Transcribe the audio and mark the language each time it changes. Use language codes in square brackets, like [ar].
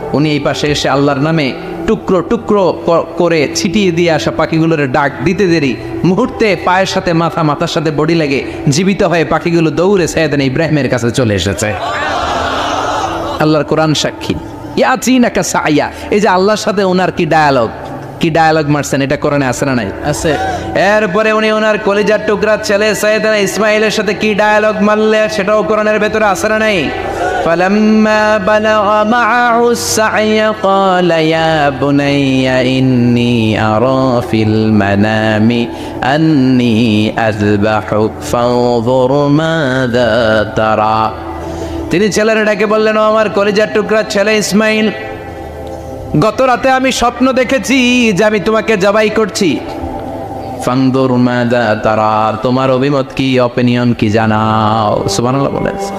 [bn] উনি এই পাশে এসে আল্লাহর নামে টুকরো টুকরো করে ছিটিয়ে দিয়ে আসা পাখিগুলোর ডাক দিতে দেরি মুহূর্তে পায়ের সাথে মাথা, মাথার সাথে বডি লেগে জীবিত হয়ে পাখিগুলো দৌড়ে সাইয়েদনা ইব্রাহিমের কাছে চলে এসেছে। আল্লাহর কোরআন সাক্ষী। [ar] ইয়াতিনাকা সায়া, [bn] এই যে আল্লাহর সাথে ওনার কি ডায়ালগ মারছেন, এটা কোরআনে আছে না নাই? আছে। এরপরে উনি ওনার কলিজার টুকরা ছেলে সাইয়েদনা ইসমাইলের সাথে কি ডায়ালগ মারলে, সেটাও কোরআনের ভেতরে আছে না নাই? [ar] فلما بلغ معه السعي قال يا بني إني أرى في المنام أني أذبحك فانظر ماذا ترى। [bn] তিনি ছেলের ডাকে বললেন, ও আমার কলিজার টুকরা ছেলে ইসমাইল, গত রাতে আমি স্বপ্ন দেখেছি যে আমি তোমাকে জবাই করছি। [ar] ফানদুর মাযা তারা, [bn] তোমার অভিমত কি, অপিনিয়ন কি জানাও। সুবহানাল্লাহ বলেন।